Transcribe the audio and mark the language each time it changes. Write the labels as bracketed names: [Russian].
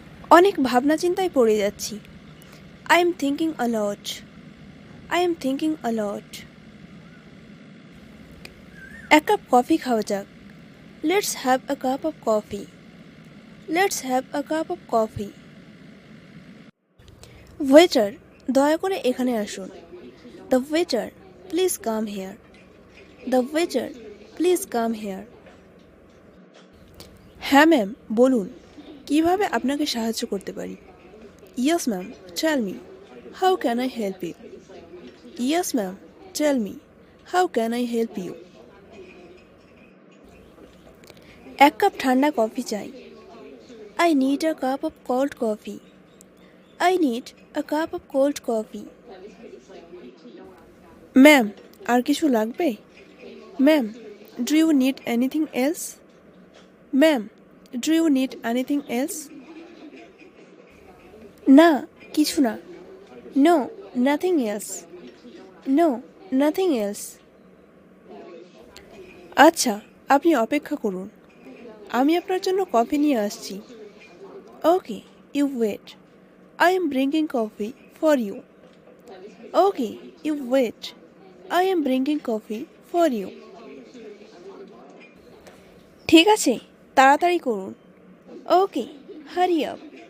[Bangla] অনেক ভাবনা চিন্তায় পড়ে যাচ্ছি। [English] I am thinking a lot. I am thinking a lot. [Bangla] এক কাপ কফি খাওয়া যাক। [English] Let's have a cup of coffee. Let's have a cup of coffee. [Bangla] Waiter, দয়া করে এখানে আসুন। [English] The waiter, please come here. The waiter, please come here. [Bangla] হ্যাঁ ma'am, বলুন কিভাবে আপনাকে সাহায্য করতে পারি? [English] Yes ma'am, tell me. How can I help you? Yes ma'am, tell me. How can I help you? [Bangla] এক কাপ ঠান্ডা কফি চাই। [English] I need a cup of cold coffee. I need a cup of cold coffee. [Bangla] Ma'am, আর কিছু লাগবে? [English] Ma'am, do you need anything else? Ma'am, do you need anything else? [Bangla] না, কিছু না। [English] No, nothing else. No, nothing else. [Bangla] আচ্ছা, আপনি অপেক্ষা করুন, আমি আপনার জন্য কফি নিয়ে আসছি। [English] Okay, you wait. I am bringing coffee for you. Okay, you wait. I am bringing coffee for you. [Bangla] ঠিক আছে, তাড়াতাড়ি করুন। [English] Okay, hurry up.